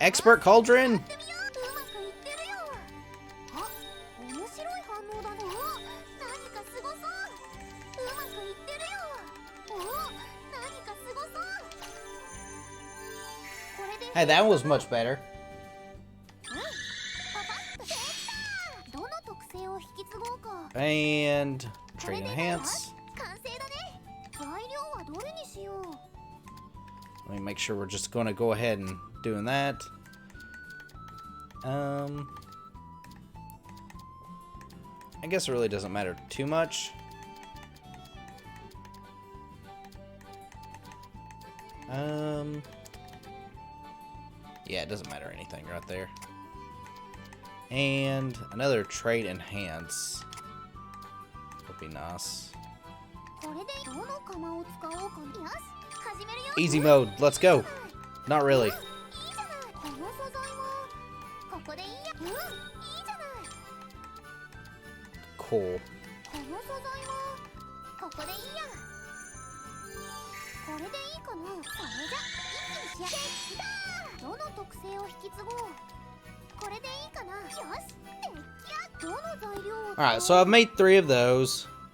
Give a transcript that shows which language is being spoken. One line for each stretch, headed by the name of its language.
English: Expert Cauldron!
Japanese: やってみよう。うまくいってるよ。あ、面白い反応だね。お、何かすごそう。うまくいってるよ。お、何かすごそう。これで
English: Hey, that was much better.
Japanese: パパッとできた。どの特性を引き継ごうか。
English: And
Japanese: これ
English: trade
Japanese: で
English: enhance.
Japanese: 完成だね。材料はどれにしよう。
English: Let me make sure we're just going to go ahead and doing that. I guess it really doesn't matter too much. Yeah, it doesn't matter anything right there. And another trade enhance would be nice.
Japanese: これでどの釜を使おうかな。よし、始めるよ。
English: Easy mode, let's go. Not really.
Japanese: いいじゃない。この素材はここでいいや。いいじゃない。
English: Cool.
Japanese: この素材はここでいいや。これでいいかな。それじゃ一気に仕上げ。できた。どの特性を引き継ごう。これでいいかな。よし、出来上がり。どの材料を使おう。
English: Alright, so I've made 3 of those.